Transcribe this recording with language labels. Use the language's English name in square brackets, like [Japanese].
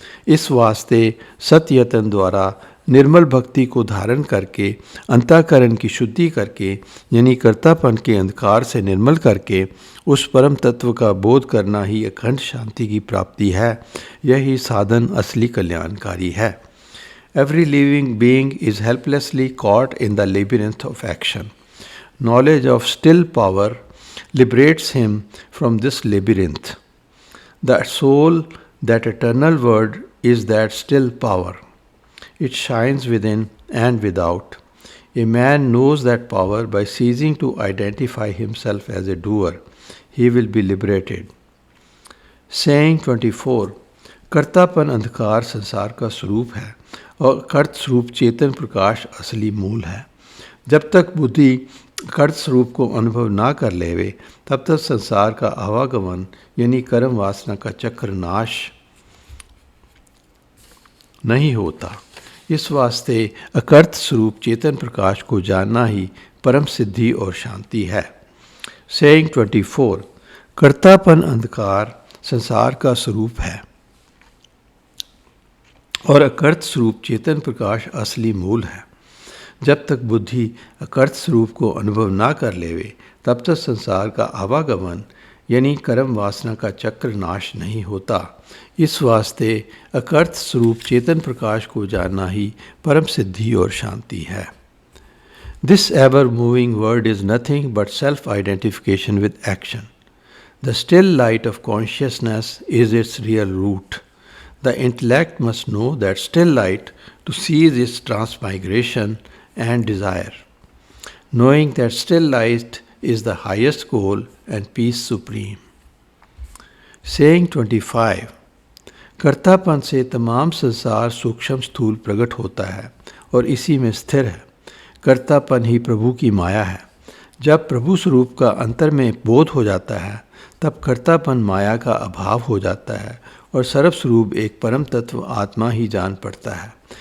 [Hindi] इस वास्ते सत्यतन द्वारा निर्मल भक्ति को धारण करके अंतःकरण की शुद्धि करके यानी कर्तापन के अंधकार से निर्मल करके उस परम तत्व का बोध करना ही अखंड शांति की प्राप्ति है। यही साधन असली कल्याणकारी है। [English] Every living being is helplessly caught in the labyrinth of action. Knowledge of still power liberates him from this labyrinth. The soul, that eternal word, is that still power. It shines within and without. A man knows that power by ceasing to identify himself as a doer. He will be liberated. Saying 24 [Hindi] कर्तापन अंधकार संसार का स्वरूप है और कर्त स्वरूप चेतन प्रकाश असली मूल है। जब तक बुद्धि कर्त स्वरूप को अनुभव ना कर लेवे तब तक संसार का आवागमन यानी कर्म वासना का चक्र नाश नहीं होता। इस वास्ते अकर्त स्वरूप चेतन प्रकाश को जानना ही परम सिद्धि और शांति है। [English] saying 24 [Hindi] कर्तापन अंधकार संसार का स्वरूप है और अकर्त स्वरूप चेतन प्रकाश असली मूल है। जब तक बुद्धि अकर्त स्वरूप को अनुभव ना कर लेवे तब तक संसार का आवागमन यानी कर्म वासना का चक्र नाश नहीं होता। इस वास्ते अकर्त स्वरूप चेतन प्रकाश को जानना ही परम सिद्धि और शांति है। [English] This ever moving word is nothing but self-identification with action. The still light of consciousness is its real root. The intellect must know that still light to cease its transmigration and desire. Knowing that still light is the highest goal and peace supreme. Saying 25 [Hindi] कर्तापन से तमाम संसार सूक्ष्म स्थूल प्रकट होता है और इसी में स्थिर है। कर्तापन ही प्रभु की माया है। जब प्रभु स्वरूप का अंतर में बोध हो जाता है तब कर्तापन माया का अभाव हो जाता है और सर्वस्वरूप एक परम तत्व आत्मा ही जान पड़ता है।